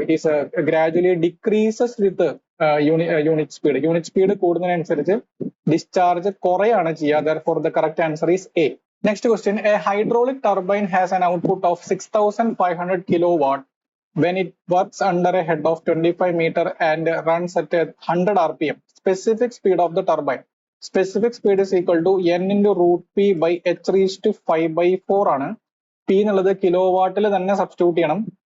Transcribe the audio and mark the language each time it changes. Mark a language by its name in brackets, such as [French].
[English] It is gradually decreases with unit speed. [Malayalam] Unit speed കൂടുന്നതിനനുസരിച്ച് discharge കുറയാണ് ചെയ്യുക. [English] Therefore the correct answer is A. Next question, a hydraulic turbine has an output of 6500 kilowatt when it works under a head of 25 meter and runs at 100 rpm. Specific speed of the turbine. Specific speed is equal to n into root p by h raised to 5/4 [Malayalam] ആണ്. p എന്നുള്ളത് കിലോവാട്ടിൽ തന്നെ substitute ചെയ്യണം.